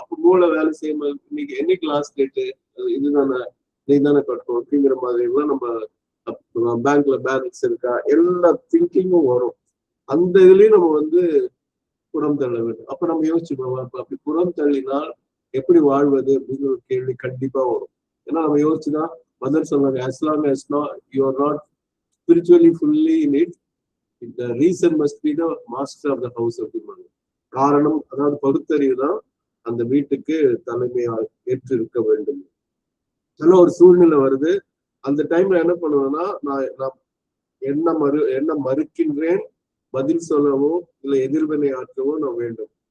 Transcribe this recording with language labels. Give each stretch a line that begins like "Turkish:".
Tamil: அப்போ மூளை வேலை செய்யும். இன்னைக்கு என்ன கிளாஸ் கேட்டு இதுதானே நீ தானே கட்டணும் அப்படிங்கிற மாதிரி எல்லாம் நம்ம பேங்க்ல பேலன்ஸ் இருக்கா எல்லா திங்கிங்கும் வரும். அந்த இதுலயும் நம்ம வந்து புறம் தள்ள வேண்டும். அப்ப நம்ம யோசிச்சுக்கோம், அப்படி புறம் தள்ளினால் எப்படி வாழ்வது அப்படின்னு ஒரு கேள்வி கண்டிப்பா வரும். ஏன்னா நம்ம யோசிச்சுதான் மதர் சொன்னாங்க,
English: as long as you are not spiritually fully in it, the reason must be the master of the house
Tamil: அப்படின்னு. காரணம் அதாவது பகுத்தறிவு தான் அந்த வீட்டுக்கு தலைமையாக ஏற்று இருக்க வேண்டும். நல்ல ஒரு சூழ்நிலை வருது. அந்த டைம்ல என்ன பண்ணுவேன்னா, நான் என்ன மறுக்கின்றேன், பதில் சொல்லவோ இல்லை எதிர்வினை ஆற்றவோ நான் வேண்டும்.